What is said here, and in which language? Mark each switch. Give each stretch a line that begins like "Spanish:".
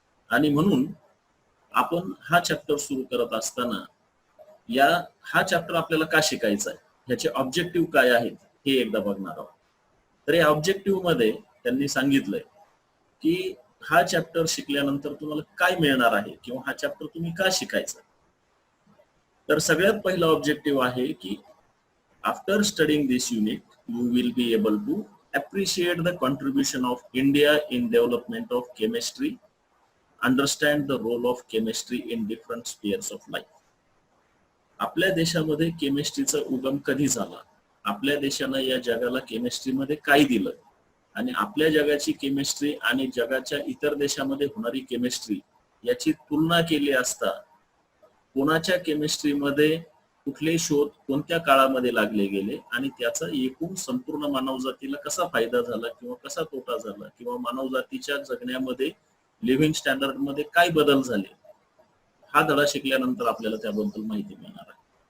Marathi: आणि म्हणून आपण हा चॅप्टर सुरू करत असताना हा चॅप्टर आपल्याला का शिकायचा आहे, ह्याचे ऑब्जेक्टिव्ह काय आहेत हे एकदा बघणार आहोत. तर या ऑब्जेक्टिव्ह मध्ये त्यांनी सांगितलंय की हा चॅप्टर शिकल्यानंतर तुम्हाला काय मिळणार आहे किंवा हा चॅप्टर तुम्ही का शिकायचा. तर सगळ्यात पहिला ऑब्जेक्टिव्ह आहे की
English: After studying this unit you will be able to appreciate the contribution of India in development of chemistry, understand the role of chemistry in different spheres of life.
Marathi: आपल्या देशामध्ये केमिस्ट्रीचा उगम कधी झाला, आपल्या देशानं या जगाला केमिस्ट्रीमध्ये काय दिलं आणि आपल्या जगाची केमिस्ट्री आणि जगाच्या इतर देशामध्ये होणारी केमिस्ट्री याची तुलना केली असता कोणाच्या केमिस्ट्रीमध्ये कुठले शोध कोणत्या काळामध्ये लागले गेले आणि त्याचा एकूण संपूर्ण मानवजातीला कसा फायदा झाला किंवा कसा तोटा झाला किंवा मानवजातीच्या जगण्यामध्ये लिव्हिंग स्टँडर्ड मध्ये काय बदल झाले, हा धडा शिकल्यानंतर आपल्याला त्याबद्दल माहिती मिळणार आहे.